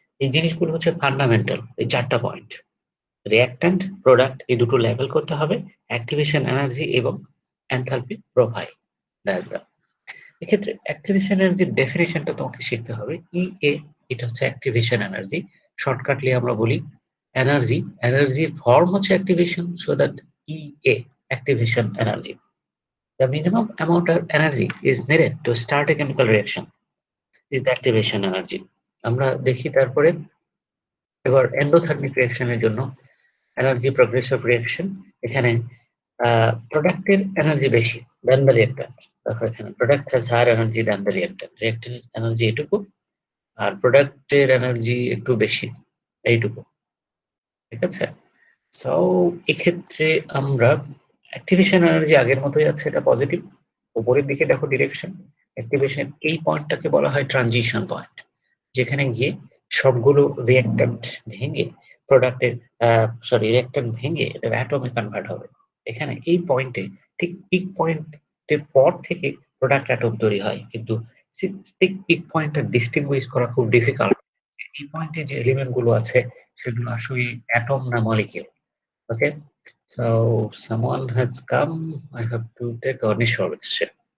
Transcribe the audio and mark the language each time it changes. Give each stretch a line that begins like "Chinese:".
Bangla: এই জিনিসগুলো হচ্ছে ফান্ডামেন্টাল, এই 4টা পয়েন্ট। রিঅ্যাক্ট্যান্ট, প্রোডাক্ট, এই দুটো লেভেল করতে হবে, অ্যাক্টিভেশন এনার্জি এবং এনথালপি প্রোফাইল ডায়াগ্রাম। এক্ষেত্রে অ্যাক্টিভেশন এনার্জির ডেফিনেশনটা তোমাকে শিখতে হবে। ইএ, এটা হচ্ছে অ্যাক্টিভেশন এনার্জি। শর্টকাটলি আমরা বলি এনার্জির ফর্ম হচ্ছে activation, so that EA, activation energy.
English: The minimum amount of energy is needed to start a chemical reaction is the activation energy.
Bangla: আমরা দেখি তারপরে এবার এন্ডোথার্মিক রিঅ্যাকশনের জন্য এনার্জি প্রগ্রেসিভ রিঅ্যাকশন। এখানে প্রোডাক্টের এনার্জি বেশি দেন দ্য রিঅ্যাক্ট্যান্ট। দেখো এখানে
English: product has higher energy than the reactant,
Bangla: রিঅ্যাক্ট্যান্টের energy এটুকু আর প্রোডাক্টের এনার্জি একটু বেশি, এইটুকু। ঠিক আছে, সো এক্ষেত্রে আমরা অ্যাক্টিভেশন এনার্জি আগের মতোই আছে, এটা পজিটিভ। উপরের দিকে দেখো ডিরেকশন অ্যাক্টিভেশন, এই পয়েন্টটাকে বলা হয় ট্রানজিশন পয়েন্ট, যেখানে গিয়ে সবগুলো রিঅ্যাক্ট্যান্ট ভেঙে প্রোডাক্টের রিঅ্যাক্ট্যান্ট ভেঙে এটা অ্যাটমে কনভার্ট হবে। এখানে এই পয়েন্টে ঠিক পিক পয়েন্টের পর থেকে প্রোডাক্ট অ্যাটম তৈরি হয়, কিন্তু ঠিক পিক পয়েন্টটা ডিস্টিংগুইশ করা খুব ডিফিকাল্ট। এই পয়েন্টে যে এলিমেন্ট গুলো আছে সেগুলো আসলে অ্যাটম না molecule. Okay, so
English: someone has come, I have to take a short step.